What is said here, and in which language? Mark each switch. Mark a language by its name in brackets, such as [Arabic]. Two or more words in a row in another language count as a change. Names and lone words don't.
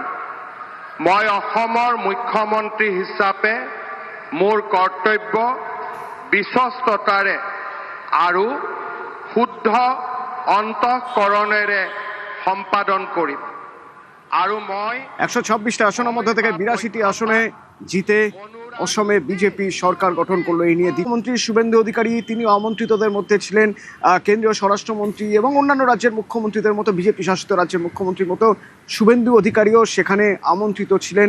[Assamese] মই অসমৰ মুখ্যমন্ত্ৰী হিচাপে মোৰ কৰ্তব্য বিশ্বস্ততাৰে আৰু শুদ্ধ অন্তঃকৰণেৰে সম্পাদন কৰিম। আৰু মই [Bangla] 126টা আসনের মধ্যে থেকে 82টি আসনে জিতে অসমে বিজেপি সরকার গঠন করলো। এই নিয়ে মুখ্যমন্ত্রী শুভেন্দু অধিকারী তিনি আমন্ত্রিতদের মধ্যে ছিলেন। কেন্দ্রীয় স্বরাষ্ট্রমন্ত্রী এবং অন্যান্য রাজ্যের মুখ্যমন্ত্রীদের মতো বিজেপি শাসিত রাজ্যের মুখ্যমন্ত্রীর মতো শুভেন্দু অধিকারীও সেখানে আমন্ত্রিত ছিলেন।